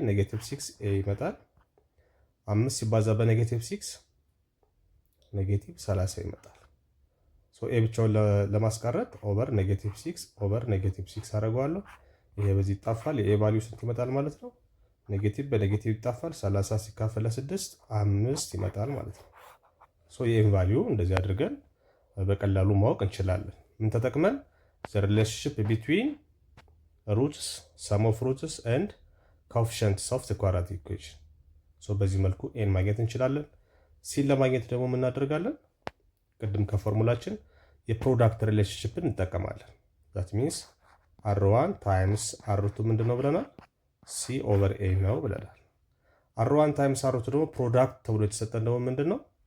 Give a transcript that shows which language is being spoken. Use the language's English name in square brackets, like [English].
[Amharic] ኔጌቲቭ 6 ኤ ይመጣል። 5 ሲባዛ በኔጌቲቭ 6 ኔጌቲቭ 30 ይመጣል። ሶ ኤ ብቻውን ለማስቀረት ኦቨር ኔጌቲቭ 6 ኦቨር ኔጌቲቭ 6 አደርገዋለሁ። ይሄ በዚህ ይጣፋል። የኤ ቫልዩ ስንት ይመጣል ማለት ነው? ኔጌቲቭ በኔጌቲቭ ይጣፋል። 30 ሲካፈል ለ6 5 ይመጣል ማለት ነው። ሶ የኤ ቫልዩ እንደዚህ አድርገን በቀላሉ ማወቅ እንችላለን። ምን ተጠቅመን? [English] the relationship between roots, sum of roots and coefficients of the quadratic equation. [Amharic] ሶ በዚህ መልኩ ኤን ማግኘት እንችላለን። ሲን ለማግኘት ደግሞ ምን እናደርጋለን? ቅድም ከፎርሙላችን የፕሮዳክት ሪሌሽንሺፕን እንጠቀማለን። [English] that means r1 [Amharic] ታይምስ r2 ምንድነው ብለናል? c ኦቨር a ነው ብለናል። r1 ታይምስ r2 ደግሞ ፕሮዳክት ተብሎ የተሰጠን ደግሞ ምንድነው?